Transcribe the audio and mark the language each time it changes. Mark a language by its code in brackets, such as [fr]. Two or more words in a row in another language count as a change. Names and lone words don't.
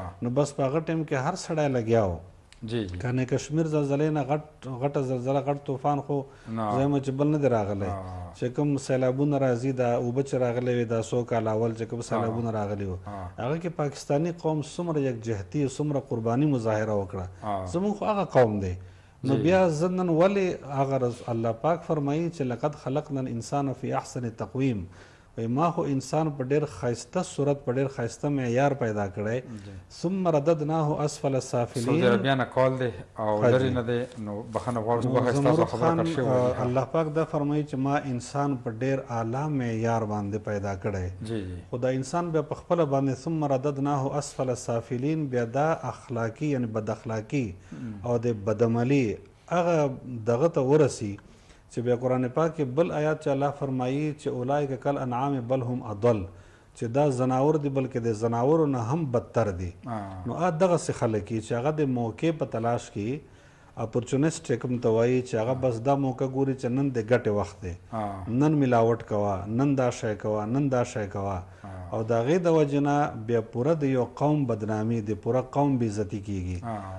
[ps] نو بس په هغه ټایم کې هر سړی لګیا و. کنه کشمیر زلزلې نه غټه زلزله غټ طوفان خو زما چې بل نه دی راغلی، چې کوم سیلابونه راځي دا اوبه چې راغلی وي دا 100 کال اول چې کوم سیلابونه راغلي وو هغه کې پاکستانی قوم څومره یکجهتي څومره قرباني مظاهره وکړه. زموږ خو هغه قوم دی. نو بیا زنن ولې هغه الله پاک فرمایي چې [ar] لقد خلقنا الانسان فی احسن تقویم، [ps] ما خو انسان په ډېر ښایسته صورت په ډېر ښایسته معیار پیدا کړی. [ar] ثم رددناه اسفل السافلین. [ps] سعودي عربیا نه کال دی او لرې نه دی، نو بخښنه غواړم ستاسو خبره کټ شوې. الله پاک دا فرمایي چې ما انسان په ډېر اعلی معیار باندې پیدا کړی. خو دا انسان بیا په خپله باندې [ar] ثم رددناه اسفل السافلین [ps] بیا دا اخلاقي یعنی بد اخلاقي او د بدعملي هغه دغه ته ورسي چې بیا قرآن پاک کې بل آیات چې الله فرمایي چې [ar] اولئک کالانعام بل هم اضل، [ps] چې دا زناور دي بلکې د زناورو نه هم بدتر دي. نو دغسې خلک چې هغه د موقع په تلاش کې اپورچونیسټ کوم ته وایي چې هغه بس دا موقع ګوري چې نن د ګټې وخت دی، نن ملاوټ کوه، نن دا شی کوه، نن دا شی کوه، او د هغې د وجې نه بیا پوره د یو قوم بدنامي د پوره قوم بېعزتي کیږي.